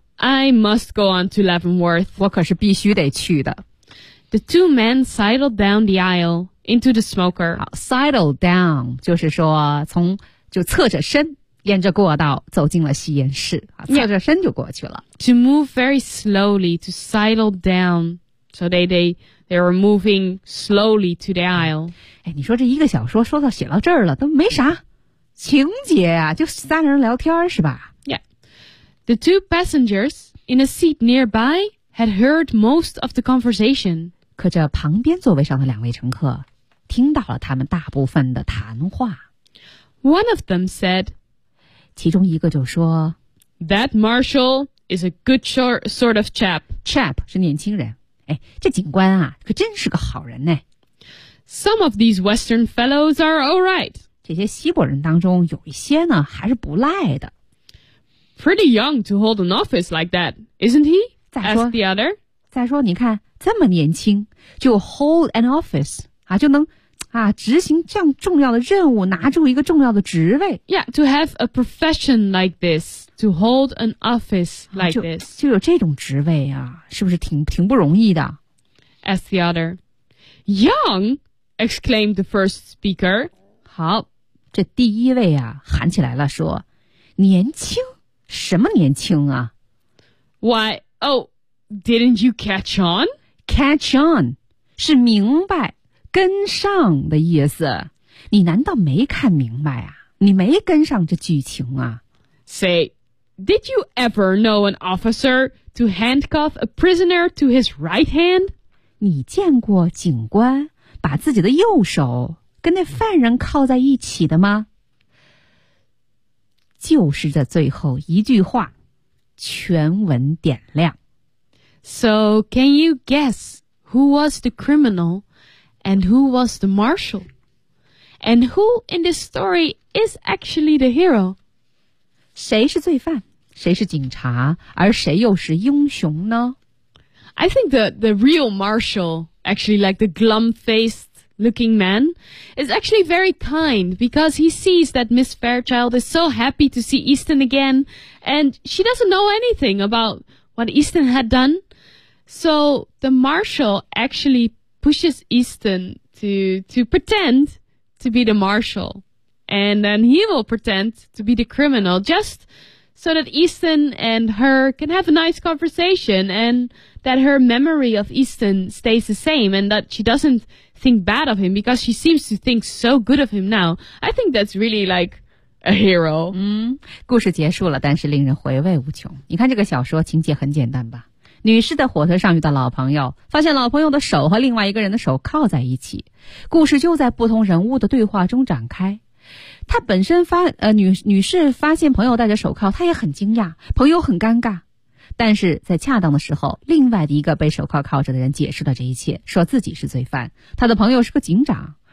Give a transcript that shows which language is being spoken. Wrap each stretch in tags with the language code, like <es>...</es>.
<en>，I must go on to Leavenworth。</en> <zh>我可是必须得去的。</zh> <en>The two men sidled down the aisle into the smoker。 Sidle down</en> <zh>就是说从就侧着身。沿着过道走进了吸烟室侧着身就过去了</zh> <en>yeah, To move very slowly To sidle down So they were moving slowly to the aisle</en> <zh>哎，你说这一个小说说到写到这儿了都没啥情节啊就三人聊天是吧</zh> <en>Yeah The two passengers in a seat nearby had heard most of the conversation</en> <zh>可这旁边座位上的两位乘客听到了他们大部分的谈话</zh> <en>One of them said</en> <zh>其中一个就说</zh> <en>That Marshall is a good sort of chap.</en> <zh>Chap 是年轻人。哎，这警官啊，可真是个好人呢。</zh> <en>Some of these Western fellows are all right.</en> <zh>这些西伯人当中有一些呢，还是不赖的。</zh> <en>Pretty young to hold an office like that, isn't he? Asked the other.</en> <zh>再说你看，这么年轻，就</zh> <en>hold an office,</en> <zh>啊，就能啊，执行这样重要的任务，拿住一个重要的职位。</zh> <en>Yeah, to have a profession like this, to hold an office like this.</en> <zh>就有这种职位啊，是不是挺不容易的</zh> <en>?Asked the other. Young? exclaimed the first speaker.</en> <zh>好，这第一位啊，喊起来了，说，年轻？什么年轻啊？</zh> <en>Why, oh, didn't you catch on? Catch on,</en> <zh>是明白，跟上的意思。你难道没看明白啊？你没跟上这剧情啊？</zh> <en>Say, did you ever know an officer to handcuff a prisoner to his right hand?</en> <zh>你见过警官把自己的右手跟那犯人靠在一起的吗？就是这最后一句话，全文点亮。</zh> <en>So can you guess who was the criminal and who was the marshal? And who in this story is actually the hero? 谁是罪犯？谁是警察？而谁又是英雄呢？ I think the real marshal, actually like the glum-faced looking man, is actually very kind because he sees that Miss Fairchild is so happy to see Easton again and she doesn't know anything about what Easton had done. So the marshal actually pushes Easton to pretend to be the marshal and then he will pretend to be the criminal just... so that Easton and her can have a nice conversation and that her memory of Easton stays the same and that she doesn't think bad of him because she seems to think so good of him now. I think that's really like a hero.</en> <zh>故事结束了，但是令人回味无穷。你看这个小说情节很简单吧？女士在火车上遇到老朋友，发现老朋友的手和另外一个人的手靠在一起，故事就在不同人物的对话中展开。她本身女士发现朋友戴着手铐，她也很惊讶，朋友很尴尬，但是在恰当的时候，另外的一个被手铐铐着的人解释了这一切，说自己是罪犯，他的朋友是个警长。</zh>